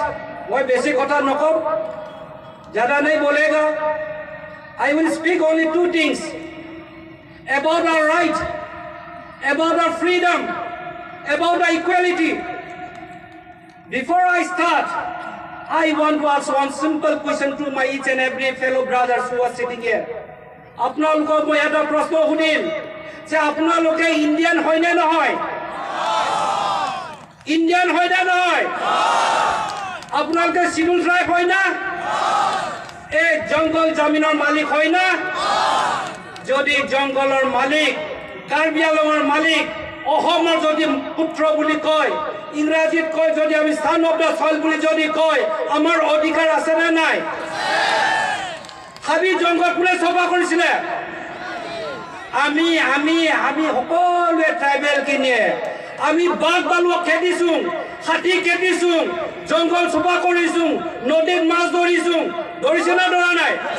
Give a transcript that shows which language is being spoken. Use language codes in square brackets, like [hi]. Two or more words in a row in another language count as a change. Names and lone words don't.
[en] I will speak only two things about our right, about our freedom, about our equality. Before I start, I want to ask one simple question to my each and every fellow brothers who are sitting here. [as] আপোনালোকক মই এটা প্ৰশ্ন সুধিম যে আপোনালোকে ইন্ডিয়ান হয় নে নহয়? ইন্ডিয়ান হয় নে নহয়? আপোনালোকে [en] schedule tribe [as] হয় না? এই জঙ্গল জমিনৰ মালিক হয় না? যদি জঙ্গলৰ মালিক, কাৰ্বি আংলঙৰ মালিক, অসমৰ যদি পুত্ৰ বুলি কয়, ইংৰাজীত কয় যদি আমি [en] sthan of the soil [as] বুলি যদি কয়, আমাৰ অধিকাৰ আছে নে নাই? হাবি জঙ্গল কোনে সভা কৰিছিলে? আমি সকলোৱে ট্ৰাইবেল কিনিয়ে আমি বাঘ বালুক খেদিছো, হাতী খেদিছো, জঙ্গল সভা কৰিছো, নদীত মাছ ধৰিছো, ধৰিছে না ধৰা নাই?